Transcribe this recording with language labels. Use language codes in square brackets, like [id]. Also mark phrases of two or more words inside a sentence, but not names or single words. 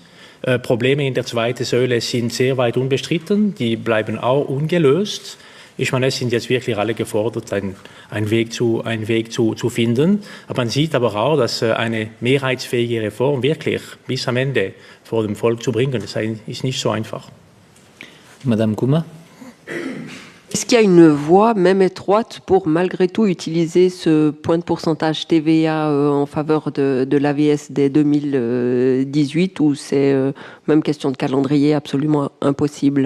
[de] Probleme in der zweiten Säule sind sehr weit unbestritten, die bleiben auch ungelöst. Ich meine, es sind jetzt wirklich alle gefordert, einen Weg zu finden. Aber man sieht aber auch, dass eine mehrheitsfähige Reform wirklich bis am Ende vor dem Volk zu bringen, das ist nicht so einfach. [fr] Madame Gouma. Est-ce qu'il y a une voie, même étroite, pour malgré tout utiliser ce point de pourcentage TVA en faveur de l'AVS dès 2018, ou c'est même question de calendrier absolument impossible?